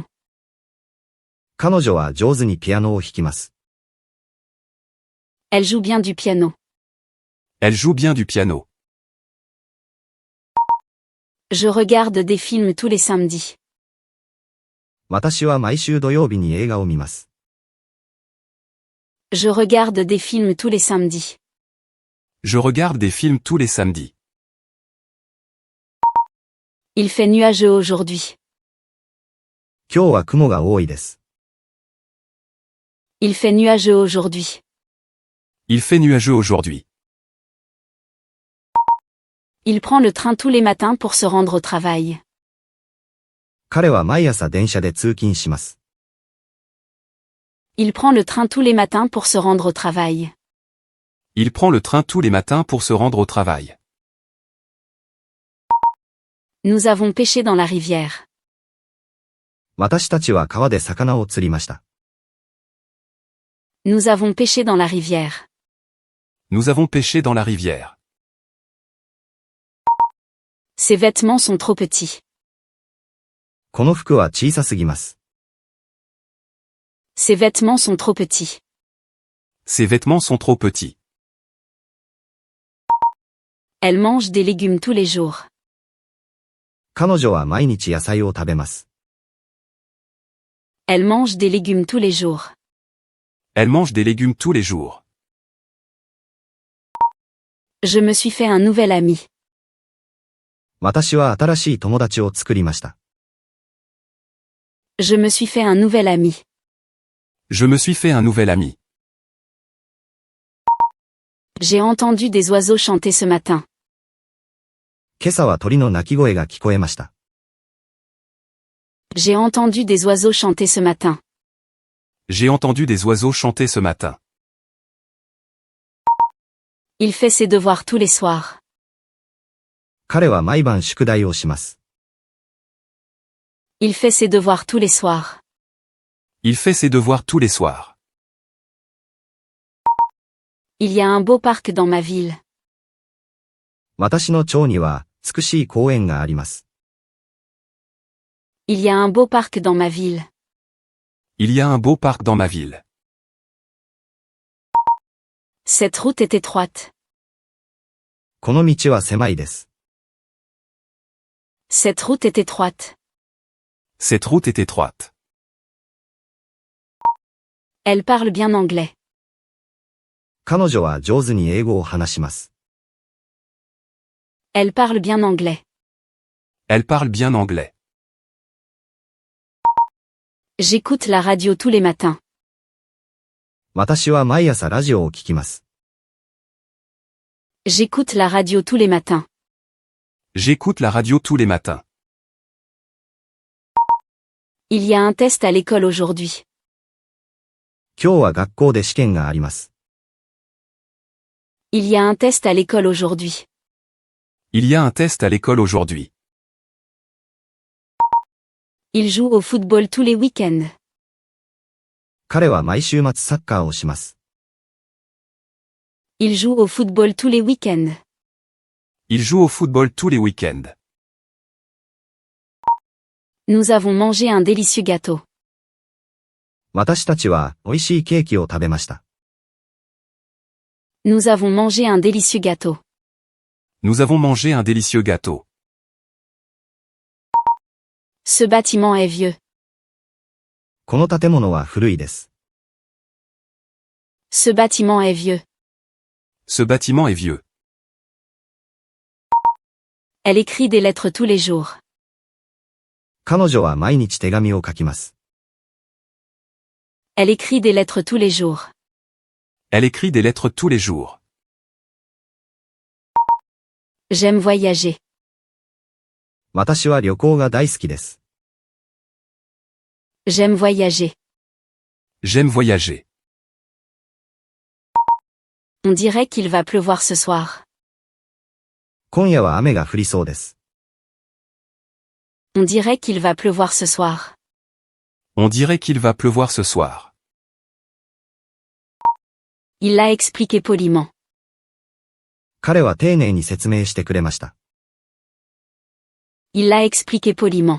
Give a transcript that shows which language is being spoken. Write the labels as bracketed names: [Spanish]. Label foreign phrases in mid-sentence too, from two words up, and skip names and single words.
[Japanese] 彼女は上手にピアノを弾きます。 [French] Elle joue bien du piano. Elle joue bien du piano. Je regarde des films tous les samedis. [Japanese] 私は毎週土曜日に映画を見ます。 [French] Je regarde des films tous les samedis. Je regarde des films tous les samedis. Il fait nuageux aujourd'hui. [Japanese] 今日は雲が多いです。 [French] Il fait nuageux aujourd'hui. Il fait nuageux aujourd'hui. Il prend le train tous les matins pour se rendre au travail. [Japanese] 彼は毎朝電車で通勤します。 [French] Il prend le train tous les matins pour se rendre au travail. Il prend le train tous les matins pour se rendre au travail. Nous avons pêché dans la rivière. [Japanese] 私たちは川で魚を釣りました。 [French] Nous avons pêché dans la rivière. Nous avons pêché dans la rivière. Ses vêtements sont trop petits. [Japanese] この服は小さすぎます。 [French] Ses vêtements sont trop petits. Ses vêtements sont trop petits. Elle mange des légumes tous les jours. [Japanese] 彼女は毎日野菜を食べます。 [French] Elle mange des légumes tous les jours. Elle mange des légumes tous les jours. Je me suis fait un nouvel ami. [Japanese] 私は新しい友達を作りました。 [French] Je me suis fait un nouvel ami. Je me suis fait un nouvel ami. J'ai entendu des oiseaux chanter ce matin. [Japanese] 今朝は鳥の鳴き声が聞こえました。 [French] J'ai entendu des oiseaux chanter ce matin. J'ai entendu des oiseaux chanter ce matin. Il fait ses devoirs tous les soirs. [Japanese] 彼は毎晩宿題をします。 [French] Il fait ses devoirs tous les soirs. Il fait ses devoirs tous les soirs. Il y a un beau parc dans ma ville. [Japanese] 私の町には美しい公園があります。 [French] Il y a un beau parc dans ma ville. Il y a un beau parc dans ma ville. Cette route est étroite. [Japanese] この道は狭いです。 [French] Cette route est étroite. Cette route est étroite. Elle parle bien anglais. [Japanese] 彼女は上手に英語を話します。 [French] Elle parle bien anglais. Elle parle bien anglais. J'écoute la radio tous les matins. [Japanese] 私は毎朝ラジオを聞きます。 [French] J'écoute la radio tous les matins. J'écoute la radio tous les matins. Il y a un test à l'école aujourd'hui. [Japanese] 今日は学校で試験があります。 [French] Il y a un test à l'école aujourd'hui. Il y a un test à l'école aujourd'hui. Il joue au football tous les week-ends. [Japanese] 彼は毎週末サッカーをします。 [French] Il joue au football tous les week-ends. Il joue au football tous les week-ends. Nous avons mangé un délicieux gâteau. [Japanese] 私たちは美味しいケーキを食べました。 [French] Nous avons mangé un délicieux gâteau. Nous avons mangé un délicieux gâteau. Ce bâtiment est vieux. [Japanese] この建物は古いです。 [French] Ce bâtiment est vieux. Ce bâtiment est vieux. Elle écrit des lettres tous les jours. [Japanese] 彼女は毎日手紙を書きます。 [French] Elle écrit des lettres tous les jours. Elle écrit des lettres tous les jours. J'aime voyager. [Japanese] 私は旅行が大好きです。 [French] J'aime voyager. J'aime voyager. On dirait qu'il va pleuvoir ce soir. [Japanese] 今夜は雨が降りそうです。 [French] On dirait qu'il va pleuvoir ce soir. On dirait qu'il va pleuvoir ce soir. Il l'a expliqué poliment. [Japanese] 彼は丁寧に説明してくれました。 [French] Il l'a expliqué poliment.